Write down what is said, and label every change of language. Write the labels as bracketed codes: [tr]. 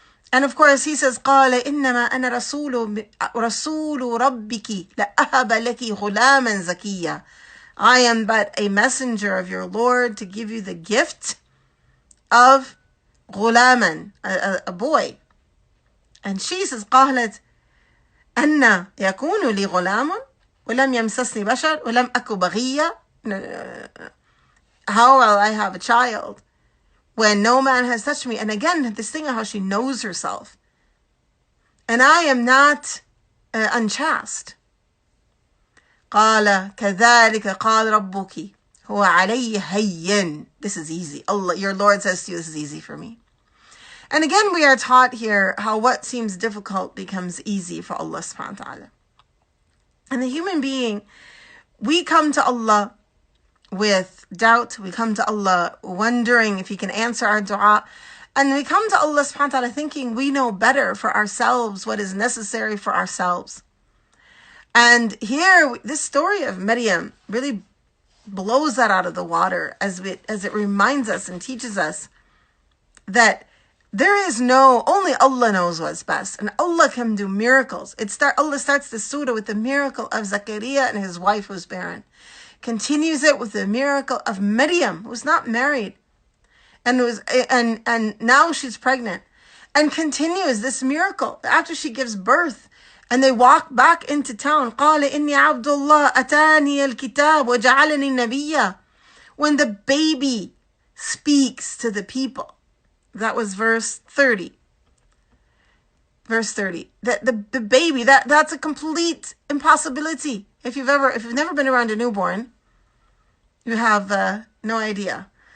[en] And of course he says, [ar] قال إنما أنا رسول ربك لأهب لك غلاما زكيا. [en] I am but a messenger of your Lord to give you the gift of غلاما, a boy. And she says, [ar] قالت أن يكون لي غلام ولم يمسسني بشر ولم أكو بغيا. [en] How will I have a child when no man has touched me? And again, this thing of how she knows herself. And I am not unchaste. [ar] قال كذلك قال ربك هو علي هين. [en] This is easy. Allah, your Lord says to you, this is easy for me. And again, we are taught here how what seems difficult becomes easy for Allah subhanahu wa ta'ala. And the human being, we come to Allah with doubt. We come to Allah wondering if He can answer our dua. And we come to Allah subhanahu wa ta'ala thinking we know better for ourselves what is necessary for ourselves. And here, this story of Maryam really blows that out of the water as it reminds us and teaches us that there is only Allah knows what's best, and Allah can do miracles. Allah starts the surah with the miracle of Zakaria and his wife who's barren. Continues it with the miracle of Maryam, who's not married, and now she's pregnant, and continues this miracle after she gives birth, and they walk back into town. [ar] قال إني عبد الله أتاني الكتاب وجعلني نبيا. [en] When the baby speaks to the people. That was verse 30. Verse 30. The baby, that's a complete impossibility. If you've never been around a newborn, you have no idea.